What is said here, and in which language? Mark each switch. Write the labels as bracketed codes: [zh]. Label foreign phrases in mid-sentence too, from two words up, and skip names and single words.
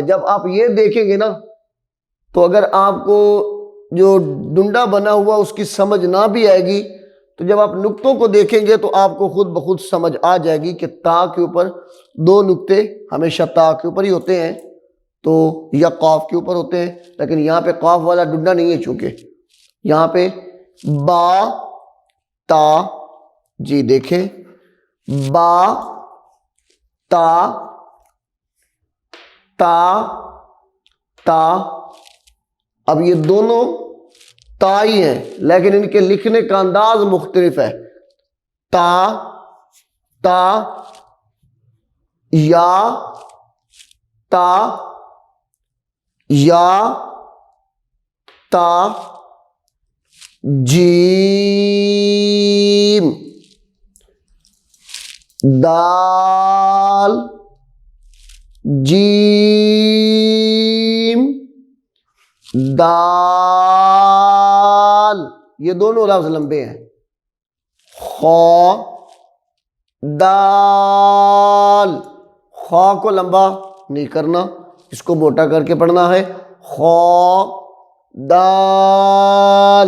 [ur] جب آپ یہ دیکھیں گے نا تو اگر آپ کو جو ڈنڈا بنا ہوا اس کی سمجھ نہ بھی آئے گی تو جب آپ نقطوں کو دیکھیں گے تو آپ کو خود بخود سمجھ آ جائے گی کہ تا کے اوپر 2 نقطے ہمیشہ تا کے اوپر ہی ہوتے ہیں تو یا قاف کے اوپر ہوتے ہیں. لیکن یہاں پہ قاف والا ڈنڈا نہیں ہے، چونکہ یہاں پہ با تا. جی دیکھیں با تا تا تا. اب یہ دونوں تا ہی ہیں لیکن ان کے لکھنے کا انداز مختلف ہے. تا تا یا تا یا تا جیم دال جیم دال. یہ دونوں لفظ لمبے ہیں. خا دال، خا کو لمبا نہیں کرنا، اس کو موٹا کر کے پڑھنا ہے. خا دال.